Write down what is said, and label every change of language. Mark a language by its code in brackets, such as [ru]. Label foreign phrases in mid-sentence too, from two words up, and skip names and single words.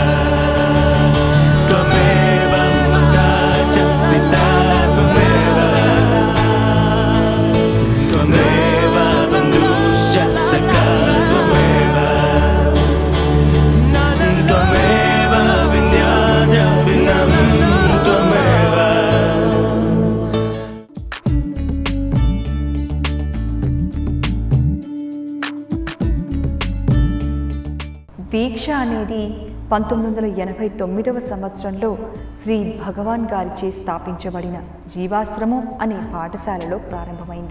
[sa] त्वमेव माता च पिता त्वमेव त्वमेव बन्धुश्च सखा त्वमेव त्वमेव विद्याद्रविणं त्वमेव. [te] దీక్ష అనేది 1989వ సంవత్సరంలో శ్రీ భగవాన్ గారిచే స్థాపించబడిన జీవాశ్రమం అనే పాఠశాలలో ప్రారంభమైంది.